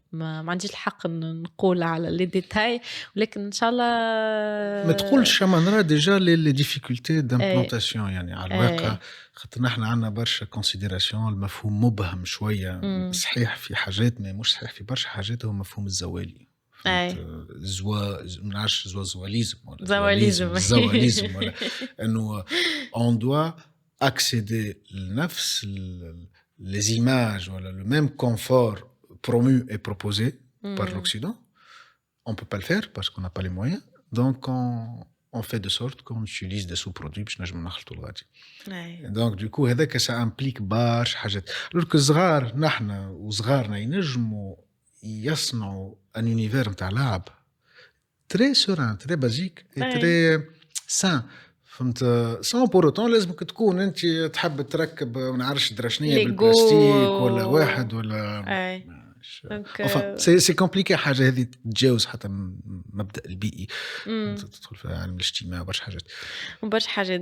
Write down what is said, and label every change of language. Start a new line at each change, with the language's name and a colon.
Arabic: ما عنديش الحق نقول على لي ديتاي، ولكن إن شاء الله ما تقولش ما نرى ديجا لي ديفيكولتي دامبلانتاسيون يعني على الواقع، أي. خاطر نحن عندنا برشا كونسيديراسيون، المفهوم مبهم شويه، صحيح في حاجات ما مش صحيح في برشا حاجات، هو مفهوم الزوالي. أي. ما نعرفش زواليزم ولا زواليزم. زواليزم ولا انه
French: on doit accéder لنفس les images ولا le même confort promu et proposé par l'Occident. On peut pas le faire parce qu'on n'a pas les moyens. Donc on fait de sorte qu'on utilise des sous-produits
Arabic: باش نجمو نخلطوا الغادي.
French: Donc du coup
Arabic: هذاك
French: ça implique
Arabic: برشا حاجات. لورك صغار نحن وصغارنا ينجموا يصنعوا un univers نتاع لعب
French: très serein, très basique et très sain.
Arabic: فهمت؟
French: sans pour autant
Arabic: لازمك تكون انت تحب تركب ما نعرفش درشنيه بالبلاستيك ولا واحد ولا
French: enfin c'est compliqué
Arabic: حاجه هذه تتجاوز حتى المبدا البيئي، تدخل في عالم الاجتماع برشا حاجات.